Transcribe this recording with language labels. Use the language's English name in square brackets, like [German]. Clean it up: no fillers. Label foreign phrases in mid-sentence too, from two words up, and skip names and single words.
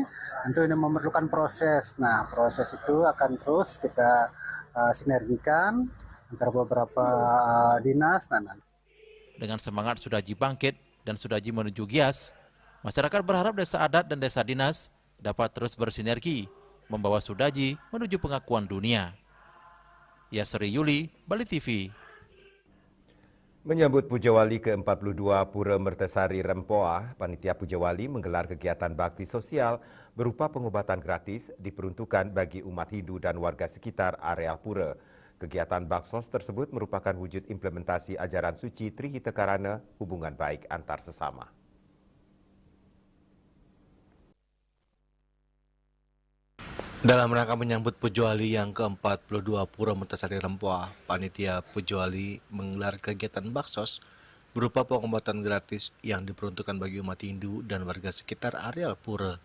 [Indonesian] Tentu ini memerlukan proses. Nah, proses itu akan terus kita sinergikan antara beberapa dinas. Dengan semangat Sudaji bangkit dan Sudaji menuju GIAS, masyarakat berharap desa adat dan desa dinas dapat terus bersinergi membawa Sudaji menuju pengakuan dunia. Yasri Yuli, Bali TV. Menyambut Pujawali ke-42 Pura Mertasari Rempoa, Panitia Pujawali menggelar kegiatan bakti sosial berupa pengobatan gratis diperuntukkan bagi umat Hindu dan warga sekitar areal pura. Kegiatan baksos tersebut merupakan wujud implementasi ajaran suci Trihitakarana, hubungan baik antar sesama. Dalam rangka menyambut Pujawali yang ke-42 Pura Mertasari Rempoa, Panitia Pujawali menggelar kegiatan baksos berupa pengobatan gratis yang diperuntukkan bagi umat Hindu dan warga sekitar areal pura.